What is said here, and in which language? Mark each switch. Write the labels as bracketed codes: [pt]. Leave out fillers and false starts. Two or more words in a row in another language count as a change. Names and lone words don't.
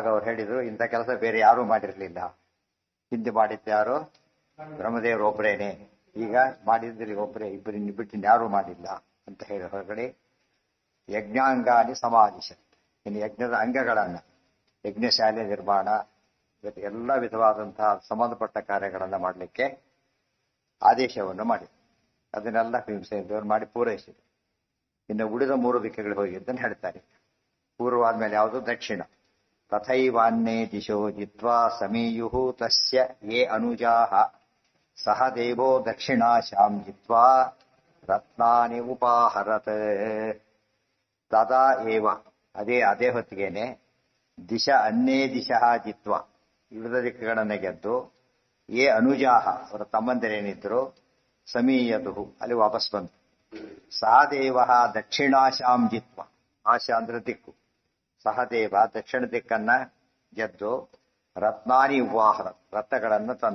[kn] ಅವ್ರು ಹೇಳಿದ್ರು, ಇಂಥ ಕೆಲಸ ಬೇರೆ ಯಾರೂ ಮಾಡಿರಲಿಲ್ಲ, ಹಿಂದೆ ಮಾಡಿದ್ದ್ಯಾರು ಬ್ರಹ್ಮದೇವರು ಒಬ್ಬರೇನೆ, ಈಗ ಮಾಡಿದ್ರಿ ಒಬ್ಬರೇ, ಇಬ್ಬರಿನ ಬಿಟ್ಟು ಯಾರೂ ಮಾಡಿಲ್ಲ ಅಂತ ಹೇಳಿ ಹೊರಗಡೆ [sa] ಯಜ್ಞಾಂಗಾನಿ ಸಮಾಧಿಸ, [kn] ಇನ್ನು ಯಜ್ಞದ ಅಂಗಗಳನ್ನ, ಯಜ್ಞಶಾಲೆ ನಿರ್ಮಾಣ, ಎಲ್ಲ ವಿಧವಾದಂತಹ ಸಂಬಂಧಪಟ್ಟ ಕಾರ್ಯಗಳನ್ನ ಮಾಡಲಿಕ್ಕೆ ಆದೇಶವನ್ನು ಮಾಡಿ ಅದನ್ನೆಲ್ಲ ಭೀಮಸೇನದೇವರು ಮಾಡಿ ಪೂರೈಸಿದರು. ಇನ್ನು ಉಳಿದ 3 ದಿಕ್ಕುಗಳಿಗೆ ಹೋಗಿದ್ದನ್ನು ಹೇಳ್ತಾರೆ. ಪೂರ್ವ ಆದ್ಮೇಲೆ ಯಾವುದು? ದಕ್ಷಿಣ. [sa] ತಥೈವಾನ್ಯೇ ದಿಶೋ ಜಿತ್ವಾ ಸಮೀಯು ತಸ್ಯ ಯೇ ಅನುಜಾಹ ಸಹ ದೇವೋ ದಕ್ಷಿಣಾಶಾಂ ಜಿತ್ವಾ ರತ್ನಾನಿ ಉಪಾಹರತ್. ತದಾ ಏವ, [kn] ಅದೇ ಹೊತ್ತಿಗೆನೆ [sa] ದಿಶ ಅನ್ಯೇ ದಿಶಃ ಜಿತ್ವ, [kn] ವಿವಿಧ ದಿಕ್ಕುಗಳನ್ನು ಗೆದ್ದು, [sa] ಯೇ ಅನುಜಾಹ [kn] ಅವರ ತಮ್ಮಂದಿರೇನಿದ್ರು ಸಮೀಯತು ಅಲ್ಲಿ ವಾಪಸ್ ಬಂತು. [sa] ಸಹದೇವ ದಕ್ಷಿಣಾಶಾಂ ಜಿತ್ವ, [kn] ಆಶಾ ಅಂದ್ರೆ ದಿಕ್ಕು, ಸಹದೇವ ದಕ್ಷಿಣ ದಿಕ್ಕನ್ನ ಗೆದ್ದು [sa] ರತ್ನಾನಿ ಉಪಾಹರ [kn] ರತ್ನಗಳನ್ನು ತಂದ.